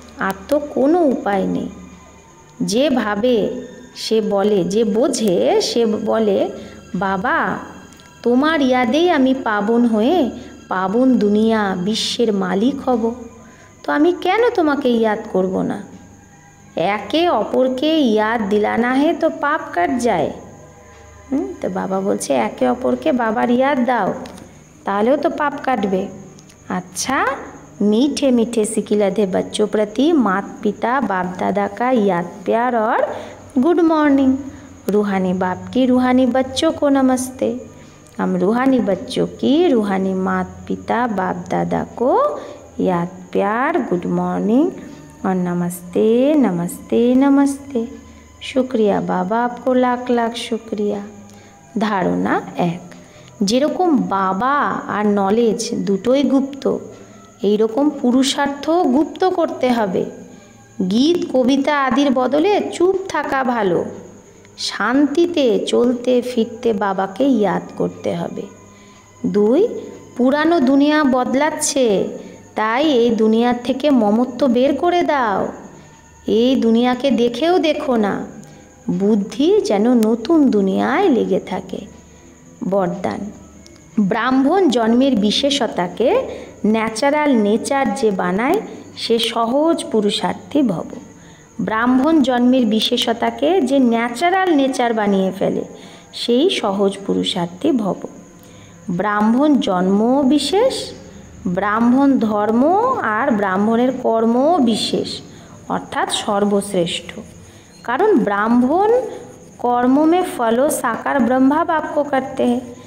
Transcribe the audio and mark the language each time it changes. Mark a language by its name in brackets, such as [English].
[Bangla] আর তো কোনো উপায় নেই। যে ভাবে সে বলে, যে বোঝে সে বলে বাবা তোমার ইয়াদেই আমি পাবন হয়ে পাবন দুনিয়া বিশ্বের মালিক হব, তো আমি কেন তোমাকে ইয়াদ করব না? একে অপরকে [Hindi] ইয়াদ দিলানা হে তো পাপ কাট যায়। [Bangla] তো বাবা বলছে একে অপরকে বাবার ইয়াদ দাও, তাহলেও তো পাপ কাটবে। [Hindi] अच्छा मीठे मीठे सिकिलधे बच्चों प्रति माता पिता बाप दादा का याद प्यार और गुड मॉर्निंग। रूहानी बाप की रूहानी बच्चों को नमस्ते। हम रूहानी बच्चों की रूहानी माता पिता बाप दादा को याद प्यार गुड मॉर्निंग और नमस्ते नमस्ते नमस्ते। शुक्रिया बाबा, आपको लाख लाख शुक्रिया। [Bangla] धारणा 1, যেরকম বাবা আর নলেজ দুটোই গুপ্ত, এই রকম পুরুষার্থ গুপ্ত করতে হবে। গীত কবিতা আদির বদলে চুপ থাকা ভালো। শান্তিতে চলতে ফিরতে বাবাকে ইয়াদ করতে হবে। 2, পুরানো দুনিয়া বদলাচ্ছে, তাই এই দুনিয়ার থেকে মমত্ব বের করে দাও। এই দুনিয়াকে দেখেও দেখো না, বুদ্ধি যেন নতুন দুনিয়ায় লেগে থাকে। বরদান, ব্রাহ্মণ জন্মের বিশেষতাকে ন্যাচারাল নেচার যে বানায় সে সহজ পুরুষার্থী ভব। ব্রাহ্মণ জন্মের বিশেষতাকে যে ন্যাচারাল নেচার বানিয়ে ফেলে সেই সহজ পুরুষার্থী ভব। ব্রাহ্মণ জন্মও বিশেষ, ব্রাহ্মণ ধর্ম আর ব্রাহ্মণের কর্মও বিশেষ, অর্থাৎ সর্বশ্রেষ্ঠ। কারণ ব্রাহ্মণ কর্ম [Hindi] में फलो साकार ब्रह्मा बाप को करते हैं।